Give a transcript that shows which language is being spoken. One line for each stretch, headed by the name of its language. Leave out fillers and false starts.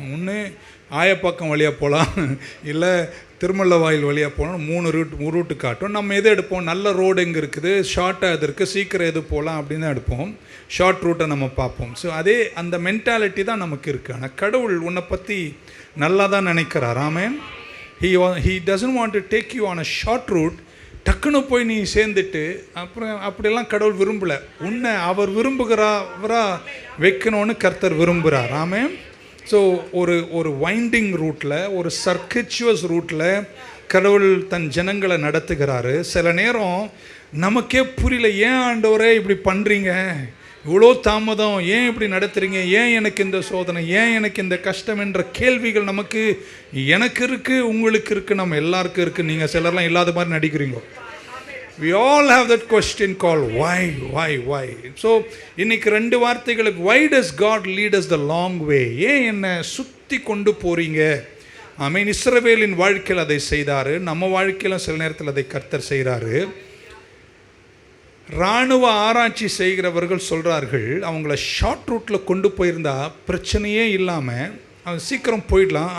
Tamil: ஒன்று ஆயப்பாக்கம் வழியாக போகலாம், இல்லை திருமல்ல வாயில் வழியாக போகணும். 3 ரூட்டு காட்டும். நம்ம எது எடுப்போம்? நல்ல ரோடு எங்கே இருக்குது, ஷார்ட்டாக எது இருக்குது, சீக்கிரம் எது போகலாம் அப்படின்னு தான் எடுப்போம். ஷார்ட் ரூட்டை நம்ம பார்ப்போம். ஸோ அதே அந்த மென்டாலிட்டி தான் நமக்கு இருக்குது. ஆனால் கடவுள் உன்னை பற்றி நல்லா தான் நினைக்கிறார். ஆமேன்.
English: He doesn't want to take you on a short route.
Tamil: டக்குன்னு போய் நீ சேர்ந்துட்டு அப்புறம் அப்படியெல்லாம் கடவுள் விரும்பலை. உன்னை அவர் விரும்புகிறவரா வைக்கணும்னு கர்த்தர் விரும்புகிறார். ஆமேன். ஸோ ஒரு வைண்டிங் ரூட்டில், ஒரு சர்க்கிச்சுவஸ் ரூட்டில் கடவுள் தன் ஜனங்களை நடத்துகிறாரு. சில நேரம் நமக்கே புரியல, ஏன் ஆண்டவரே இப்படி பண்ணுறீங்க, இவ்வளோ தாமதம், ஏன் இப்படி நடத்துகிறீங்க, ஏன் எனக்கு இந்த சோதனை, ஏன் எனக்கு இந்த கஷ்டம் என்ற கேள்விகள் நமக்கு, எனக்கு இருக்குது, உங்களுக்கு இருக்குது, நம்ம எல்லாருக்கும் இருக்குது. நீங்கள் சிலர்லாம் இல்லாத மாதிரி நடிக்கிறீங்க.
English: We all have that question called why. So
Tamil: இன்னைக்கு 2 வார்த்தைகளுக்கு,
English: why does God lead us the long way?
Tamil: ஏன் என்னை சுற்றி கொண்டு போகிறீங்க? ஆமீன். இஸ்ரவேலின் வாழ்க்கையில் அதை செய்தார், நம்ம வாழ்க்கையிலும் சில நேரத்தில் அதை கர்த்தர் செய்கிறாரு. இராணுவ ஆராய்ச்சி செய்கிறவர்கள் சொல்கிறார்கள், அவங்கள ஷார்ட் ரூட்டில் கொண்டு போயிருந்தா பிரச்சனையே இல்லாமல் அவங்க சீக்கிரம் போயிடலாம்.